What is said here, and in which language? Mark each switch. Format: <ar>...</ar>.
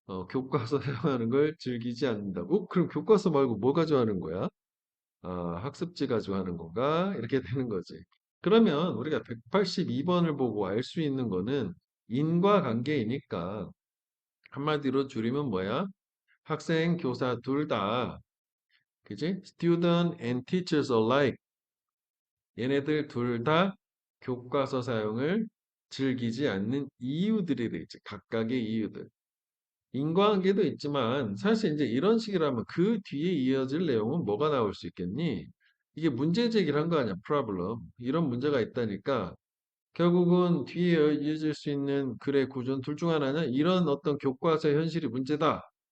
<ko>교과서 사용하는 걸 즐기지 않는다고? 그럼 교과서 말고 뭐 가져가는 거야? 학습지 가져가는 건가? 이렇게 되는 거지. 그러면 우리가 182번을 보고 알 수 있는 거는 인과관계이니까 한마디로 줄이면 뭐야? 학생, 교사 둘 다, 그지?</ko> <en>Student and teachers alike.</en> <ko>얘네들 둘 다 교과서 사용을 즐기지 않는 이유들이 되겠지. 각각의 이유들. 인과관계도 있지만 사실 이제 이런 식이라면 그 뒤에 이어질 내용은 뭐가 나올 수 있겠니? 이게 문제 제기를 한 거 아니야, problem. 이런 문제가 있다니까 결국은 뒤에 이어질 수 있는 글의 구조는 둘 중 하나는 이런 어떤 교과서 현실이 문제다.</ko>